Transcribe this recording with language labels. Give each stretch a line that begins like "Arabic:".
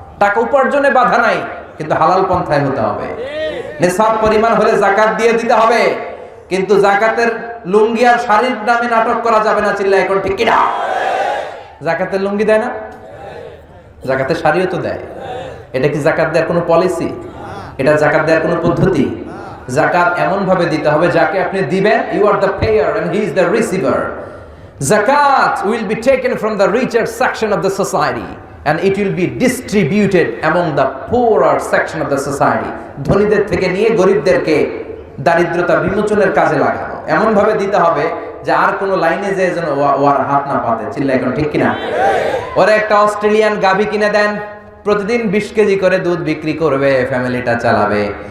Bangla: টাকা উপার্জনে বাধা নাই, কিন্তু হালাল পন্থায় হতে হবে। নিসাব পরিমাণ হলে যাকাত দিয়ে দিতে হবে, কিন্তু যাকাতের লুঙ্গি আর শাড়ির নামে নাটক করা যাবে না। চিল্লায় এখন ঠিক কিনা? যাকাতের লুঙ্গি দেয় না, যাকাতের শাড়িও তো দেয়। এটা কি যাকাত দেওয়ার কোনো পলিসি? এটা যাকাত দেওয়ার কোনো পদ্ধতি? যাকাত এমন ভাবে দিতে হবে যাকে আপনি দিবেন,
English: You are the payer and he is the receiver. Zakat will be taken from the richer section of the society and it will be distributed among the poorer section of the society.
Bangla: ধনীদের থেকে নিয়ে গরিবদেরকে দারিদ্রতা বিমোচনের কাজে লাগানো। এমন ভাবে দিতে হবে যে আর কোনো লাইনে যে যেন ওর হাত না পাতে। চিল্লায় এখন ঠিক কিনা? ওরা একটা অস্ট্রেলিয়ান গাভী কিনে দেন, প্রতিদিন 20 কেজি করে দুধ বিক্রি করবে, ফ্যামিলিটা চালাবে।